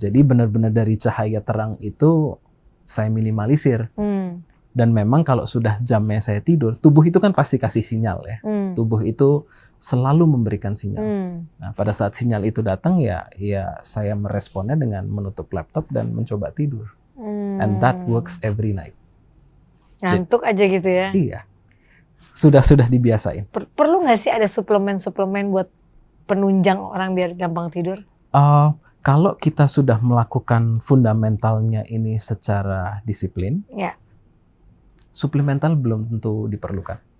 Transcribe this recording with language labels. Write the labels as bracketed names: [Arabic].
[Indonesian] Jadi benar-benar dari cahaya terang itu saya minimalisir. Dan memang kalau sudah jamnya saya tidur, tubuh itu kan pasti kasih sinyal ya. Tubuh itu selalu memberikan sinyal. Nah, pada saat sinyal itu datang ya saya meresponnya dengan menutup laptop dan mencoba tidur. [English] And that works every night. [Indonesian] Ngantuk aja gitu ya. Iya. Sudah dibiasain. Perlu nggak sih ada suplemen buat penunjang orang biar gampang tidur? Kalau kita sudah melakukan fundamentalnya ini secara disiplin, suplemental belum tentu diperlukan.